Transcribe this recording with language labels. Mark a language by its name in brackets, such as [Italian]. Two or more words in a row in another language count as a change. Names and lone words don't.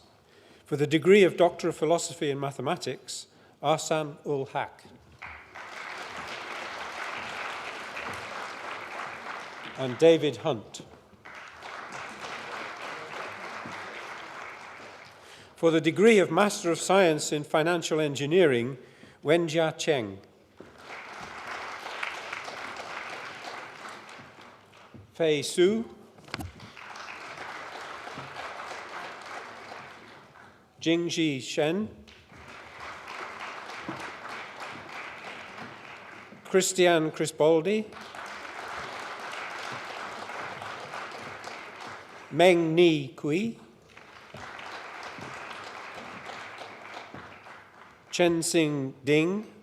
[English] For the degree of Doctor of Philosophy in Mathematics, Arsan ul Haq. And David Hunt. For the degree of Master of Science in Financial Engineering, Wenjia Cheng. Fei Su. Jingji Shen, Christian Crisboldi, Meng Ni Kui, Chen Xing Ding,